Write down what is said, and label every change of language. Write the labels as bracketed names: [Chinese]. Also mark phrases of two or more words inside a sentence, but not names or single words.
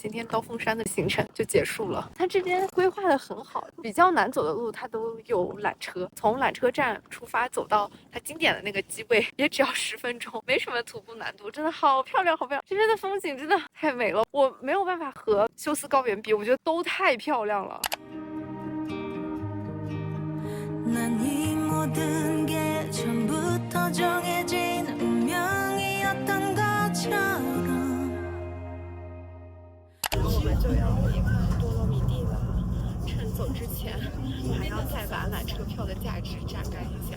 [Chinese] 今天刀锋山的行程就结束了。它这边规划的很好，比较难走的路它都有缆车，从缆车站出发走到它经典的那个机位也只要10分钟，没什么徒步难度，真的好漂亮好漂亮。这边的风景真的太美了，我没有办法和休斯高原比，我觉得都太漂亮了。 [Korean] 난 이 모든 게 처음부터 정해진 운명이었던 것처럼 [Chinese] 我们就要离开多洛米蒂了，趁走之前还要再把缆车票的价值榨干一下。